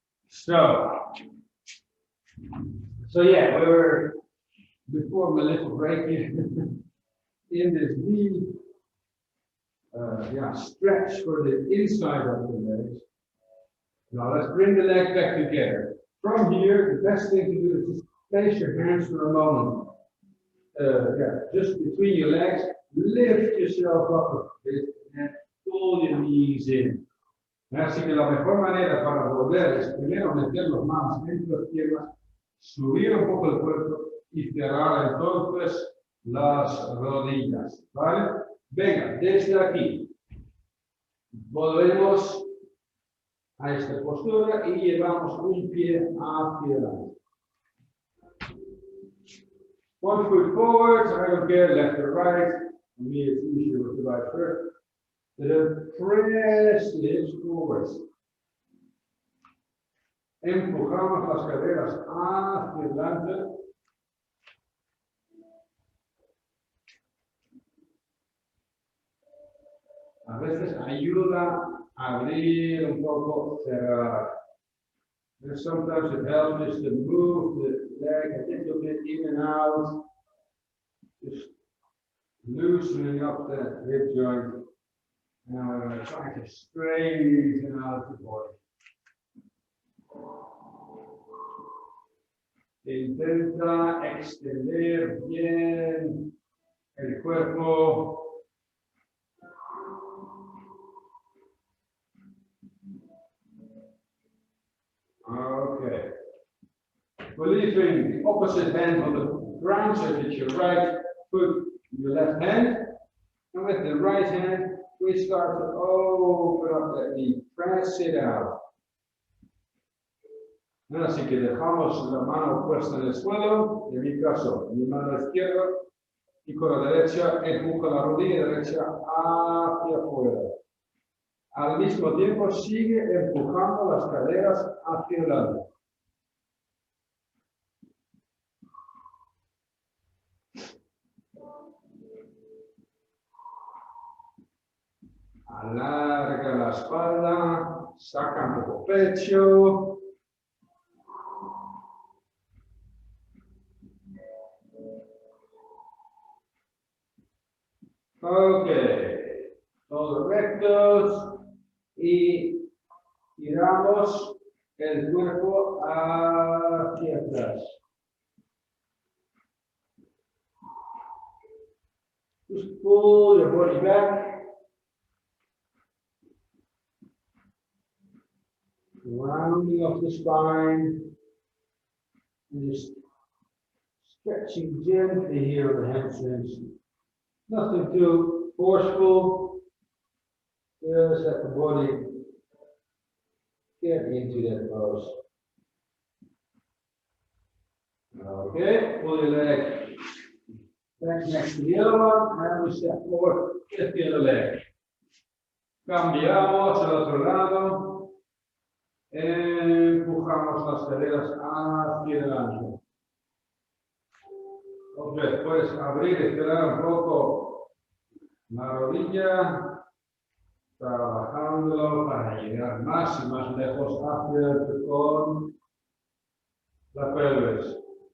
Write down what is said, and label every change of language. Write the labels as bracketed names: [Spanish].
[English] So yeah, we were before my little break here in this knee stretch for the inside of the legs. Now let's bring the leg back together. From here, the best thing to do is just place your hands for a moment. Just between your legs, lift yourself up a bit and pull your knees in. [Spanish] Así que la mejor manera para volver es primero meter las manos entre las piernas, subir un poco el cuerpo y cerrar entonces las rodillas. ¿Vale? Venga, desde aquí. Volvemos a esta postura y llevamos un pie hacia adelante. [English] One foot forward, I don't care left or right. For me, it's easier with the right first. Then press the hips forward. [Spanish] Empujamos las caderas hacia adelante. A veces ayuda a abrir un poco, cerrar. [English] And sometimes it helps just to move the leg a little bit in and out, just loosening up that hip joint. Now we're going to try to straighten out the body. [Spanish] Intenta extender bien el cuerpo. [English] Okay. We're leaving the opposite hand on the ground, so that your right foot, your left hand, and with the right hand, we start to open up that knee, press it out. [Spanish] Así que dejamos la mano puesta en el suelo, en mi caso, mi mano izquierda, y con la derecha empuja la rodilla derecha hacia afuera. Al mismo tiempo sigue empujando las caderas hacia adelante. Alarga la espalda, saca un poco pecho. Ok, todos rectos y giramos el cuerpo hacia atrás. [English] Just pull your body back. Rounding off the spine. And just stretching gently here on the hamstrings. Nothing too forceful. Just let the body get into that pose. Okay, pull your leg back next to the other one, and we step forward, get the other leg. [Spanish] Cambiamos al otro lado. Empujamos las caderas hacia adelante. Otra vez, puedes abrir y cerrar un poco la rodilla, trabajándolo para llegar más y más lejos hacia con la pelvis.